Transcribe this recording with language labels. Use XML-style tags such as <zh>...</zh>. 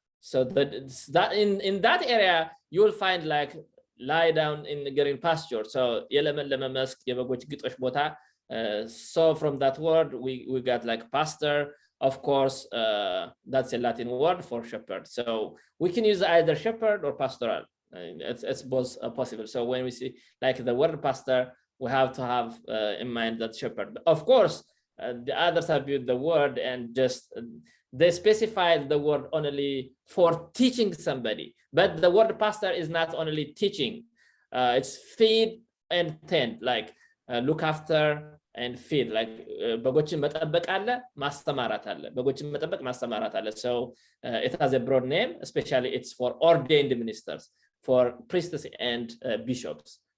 <en>So that in that area you will find like lie down in the green pasture.</en> <am>So የለመለመ መስክ የበጎች ግጦሽ ቦታ.</am> <en>So from that word we got like pastor. Of course, that's a Latin word for shepherd. So we can use either shepherd or pastoral. It's both possible. So when we see like the word pastor, we have to have in mind that shepherd. Of course, the others have used the word and just they specified the word only for teaching somebody. But the word pastor is not only teaching. It's feed and tend, like look after and feed.</en> <am>Like በጎችን መጠበቅ አለ፣ ማስተማራት አለ። በጎችን መጠበቅ ማስተማራት አለ.</am> <en>So it has a broad name, especially it's for ordained ministers, for priests and bishops.</en>